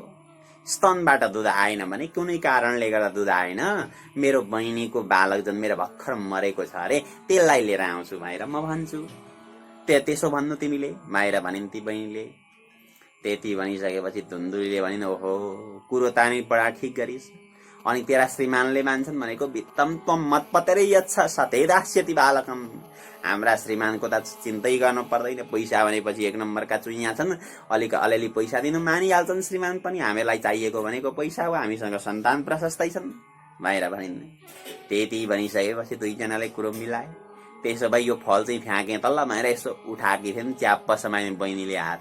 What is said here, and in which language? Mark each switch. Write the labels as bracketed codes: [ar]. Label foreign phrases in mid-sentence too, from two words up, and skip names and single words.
[ne] स्तनबाट दुध आएन भने कुनै कारणले गर्दा दुध आएन, मेरो बहिनीको बालक जन्मेर भर्खर मरेको छ अरे, त्यसलाई लिएर आउँछु भनेर म भन्छु। त्यसो भन्नु तिमीले माएर भनिन् ती बहिनीले। त्यति भनिसकेपछि धुन्दुलीले भनिन्, ओहो कुरो तानी बडा ठिक गरिस्। अनि तेरा श्रीमानले मान्छन् भनेको [sa] वित्तम त्वम मतपतरै यच्छ सतेदास्यति बालकम। [ne] हाम्रा श्रीमानको त चिन्तै गर्नु पर्दैन, पैसा भनेपछि 1 नम्बरका चुइया छन्, अलिअलि पैसा दिनु मानिहाल्छन् श्रीमान पनि। हामीलाई चाहिएको भनेको पैसा हो, हामीसँग सन्तान प्रशस्तै छन् भनेर भनिन्। त्यति भनिसकेपछि दुईजनाले कुरो मिलाए। त्यसो भए यो फल चाहिँ फ्याँके तल्ला भनेर यसो उठाएकी थिइन्, च्याप्प समाइन् बहिनीले हात।